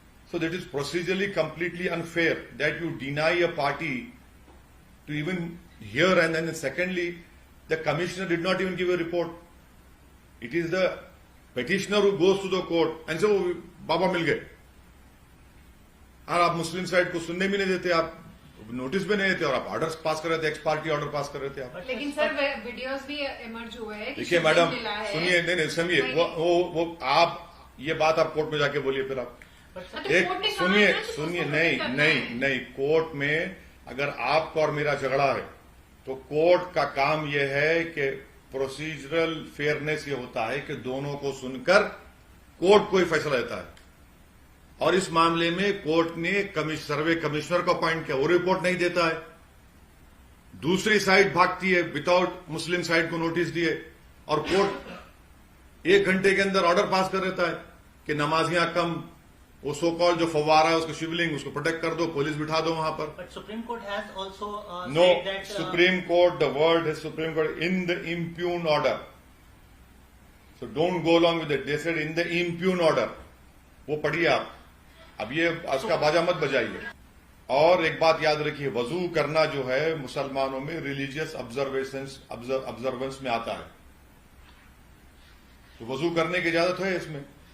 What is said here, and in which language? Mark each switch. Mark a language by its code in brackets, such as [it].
[en] So that is procedurally completely unfair, that you deny a party to even hear, and then secondly, the commissioner did not even give a report. It is the petitioner who goes to the court and says, "Oh, [hi] Baba mil gaye." और आप मुस्लिम side को सुनने भी नहीं देते, आप notice भी नहीं देते, और आप ऑर्डर पास कर रहे थे, एक्स पार्टी ऑर्डर पास कर रहे थे आप। लेकिन सर वीडियोस भी इमर्ज हुए हैं। देखिए मैडम, सुनिए, नहीं सुनिए, वो आप ये बात आप कोर्ट में जाके बोलिए, फिर आप एक सुनिए, नहीं, कोर्ट में अगर आपका और मेरा झगड़ा है तो कोर्ट का काम यह है कि प्रोसीजरल फेयरनेस ये होता है कि दोनों को सुनकर कोर्ट कोई फैसला देता है, और इस मामले में कोर्ट ने सर्वे कमिश्नर को अपॉइंट किया, वो रिपोर्ट नहीं देता है, दूसरी साइड भागती है विदाउट मुस्लिम साइड को नोटिस दिए, और कोर्ट 1 घंटे के अंदर ऑर्डर पास कर देता है कि नमाजियां कम, वो सो कॉल जो फवारा है उसको शिवलिंग उसको प्रोटेक्ट कर दो, पुलिस बिठा दो वहां पर। [en] But Supreme Court has also no, said that Supreme Court, the word is Supreme Court in the impugn order. So don't go along with it. They said in the impugn order. [hi] वो पढ़िए आप, अब ये उसका बाजा मत बजाइए। और एक बात याद रखिए, वजू करना जो है मुसलमानों में रिलीजियस ऑब्जर्वेंस में आता है, तो वजू करने की इजाजत है इसमें।